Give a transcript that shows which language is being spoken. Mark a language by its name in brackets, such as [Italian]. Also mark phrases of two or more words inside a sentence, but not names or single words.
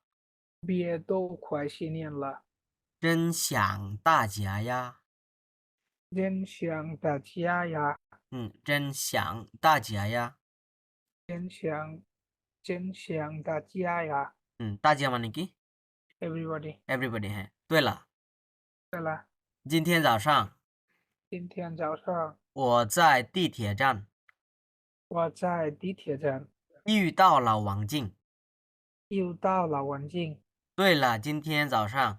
[Chinese] 毕业都快10年了，真想大家呀真想大家呀，真想大家呀真想大家呀 [Bangla] 大家 মানে কি [English] ，everybody。 [Chinese] everybody হ্যাঁ 对了对了，今天早上今天早上我在地铁站我在地铁站遇到了王静遇到了王静。对了今天早上